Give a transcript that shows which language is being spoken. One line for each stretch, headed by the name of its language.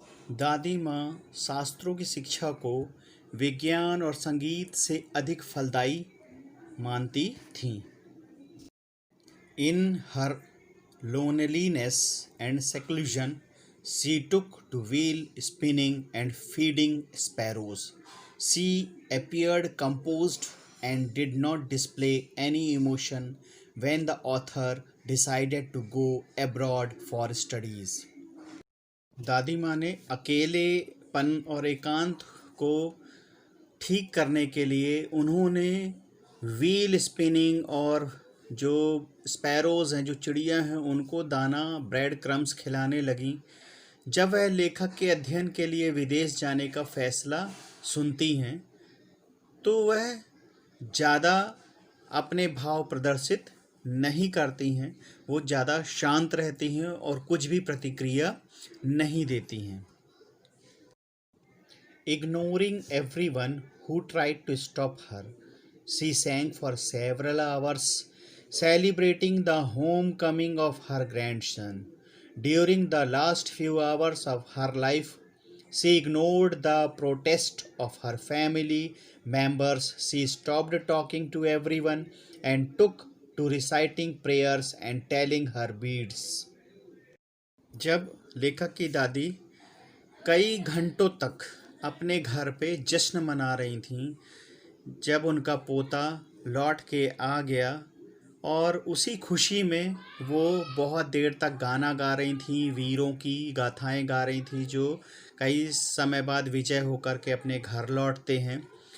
Hindi: दादी माँ शास्त्रों की शिक्षा को विज्ञान और संगीत से अधिक फलदायी मानती थीं।
English: In her loneliness and seclusion, she took to wheel spinning and feeding sparrows. She appeared composed and did not display any emotion when the author decided to go abroad for studies.
Hindi: दादी माँ ने अकेलेपन और एकांत को ठीक करने के लिए उन्होंने व्हील स्पिनिंग और जो स्पैरोज़ हैं, जो चिड़िया हैं, उनको दाना ब्रेड क्रम्स खिलाने लगीं। जब वह लेखक के अध्ययन के लिए विदेश जाने का फैसला सुनती हैं तो वह ज़्यादा अपने भाव प्रदर्शित नहीं करती हैं। वो ज़्यादा शांत रहती हैं और कुछ भी प्रतिक्रिया नहीं देती हैं।
English: Ignoring everyone who tried to stop her, she sang for several hours, celebrating the homecoming of her grandson. During the last few hours of her life, she ignored the protest of her family members. She stopped talking to everyone and took to reciting prayers and telling her beads.
Hindi: जब लेखक की दादी कई घंटों तक अपने घर पे जश्न मना रही थीं, जब उनका पोता लौट के आ गया और उसी खुशी में वो बहुत देर तक गाना गा रही थीं, वीरों की गाथाएं गा रही थीं जो कई समय बाद विजय होकर के अपने घर लौटते हैं।